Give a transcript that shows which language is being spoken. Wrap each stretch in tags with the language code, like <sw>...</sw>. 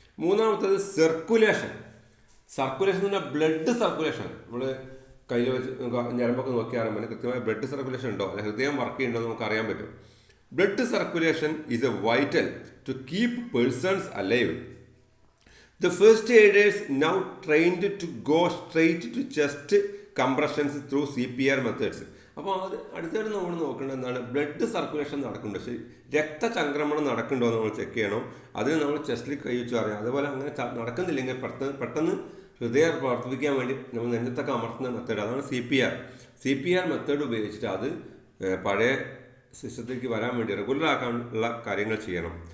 <ml>മൂന്നാമത്തേത് circulation. Circulation എന്ന് പറഞ്ഞാൽ ബ്ലഡ് സർക്കുലേഷൻ. നമ്മൾ കയ്യിൽ വെച്ച് ഞരമ്പൊക്കെ നോക്കിയാൽ അറിയാൻ പറ്റും കൃത്യമായ ബ്ലഡ് സർക്കുലേഷൻ ഉണ്ടോ അല്ലെങ്കിൽ ഹൃദയം വർക്ക് ചെയ്യുന്നുണ്ടോ എന്ന് നമുക്ക് അറിയാൻ പറ്റും.</ml> <en>Blood circulation is a vital to keep persons alive. The first aiders now trained to go straight to chest compressions through CPR methods.</en> <ml>അപ്പോൾ അത് അടുത്തായിട്ട് നമ്മൾ നോക്കേണ്ടത് എന്താണ്, ബ്ലഡ് സർക്കുലേഷൻ നടക്കുന്നുണ്ടോ, ശരി രക്തചംക്രമണം നടക്കുന്നുണ്ടോ എന്ന് നമ്മൾ ചെക്ക് ചെയ്യണം. അതിന് നമ്മൾ ചെസ്റ്റിൽ കൈ വെച്ച് അറിയാം. അതുപോലെ അങ്ങനെ നടക്കുന്നില്ലെങ്കിൽ പെട്ടെന്ന് ഹൃദയം പ്രവർത്തിപ്പിക്കാൻ വേണ്ടി നമ്മൾ നെഞ്ചത്തൊക്കെ അമർത്തുന്ന മെത്തേഡ്, അതാണ് CPR മെത്തേഡ് ഉപയോഗിച്ചിട്ട് അത് പഴയ സിസ്റ്റത്തിലേക്ക് വരാൻ വേണ്ടി റെഗുലർ ആക്കാനുള്ള കാര്യങ്ങൾ ചെയ്യണം.</ml>